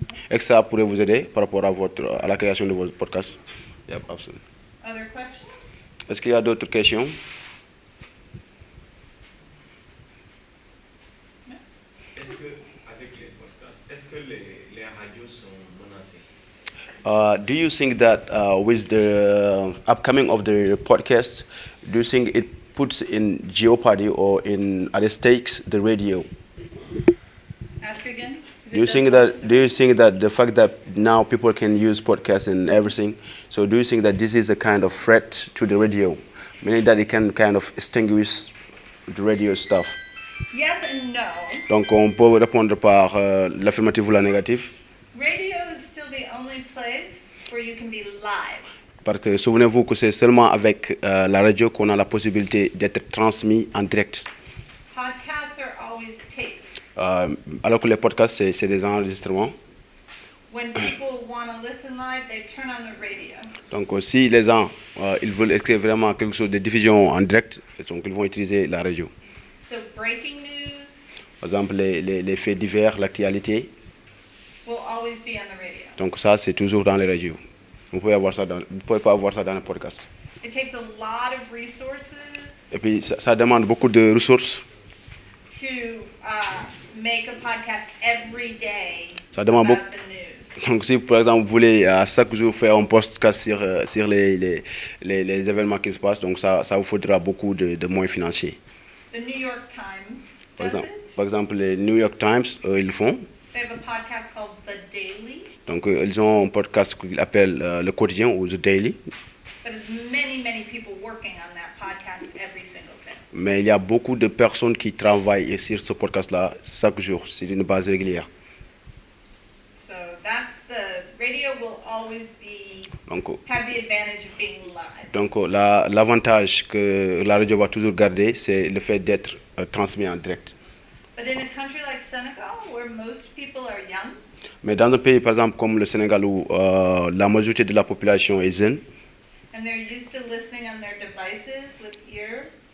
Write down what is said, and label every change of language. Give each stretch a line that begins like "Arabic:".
French: Et que ça pourrait vous aider par rapport à la création de vos podcasts.
English: Yep, absolutely. Other questions?
French: Est-ce qu'il y a d'autres questions? Est-ce que, avec les podcasts, est-ce que les radios sont menacées?
English: Do you think that with the upcoming of the podcast, do you think it puts in jeopardy or at stakes the radio? Ask again. Do you think that the fact that now people can use podcasts and everything, so do you think that this is a kind of threat to the radio, meaning that it can kind of extinguish the radio stuff? Yes and no.
French: Donc on peut répondre par l'affirmative ou la négative.
English: Radio is still the only place where you can be live.
French: Parce que souvenez-vous que c'est seulement avec la radio qu'on a la possibilité d'être transmis en direct.
English: Podcasts are always taped.
French: Alors que les podcasts, c'est des enregistrements.
English: When people want to listen live, they turn on the radio.
French: Donc si les gens ils veulent écrire vraiment quelque chose de diffusion en direct, donc ils vont utiliser la radio.
English: So breaking news
French: Par exemple, les faits divers, l'actualité.
English: will always be on the radio.
French: Donc ça, c'est toujours dans les radios. Vous pouvez pouvez pas avoir ça dans les podcasts.
English: It takes a lot of resources
French: Et puis ça demande beaucoup de ressources.
English: to make a podcast every day
French: Ça demande
English: about
French: beaucoup.
English: the news.
French: Donc si par exemple vous voulez chaque jour faire un podcast sur les événements qui se passent, donc ça vous faudra beaucoup de moyens financiers.
English: The New York Times
French: Par exemple, les New York Times, ils le font.
English: They have a podcast called The Daily,
French: Donc ils ont un podcast qu'ils appellent le quotidien ou The Daily.
English: but there's many people working on that podcast every single day.
French: Mais il y a beaucoup de personnes qui travaillent sur ce podcast-là chaque jour, sur une base régulière.
English: So that's the radio will always have the advantage of being live.
French: Donc l'avantage que la radio va toujours garder, c'est le fait d'être transmis en direct.
English: But in a country like Senegal, where most people are young,
French: Mais dans un pays, par exemple, comme le Sénégal, où la majorité de la population est jeune,
English: and they're used to listening on their devices with earbuds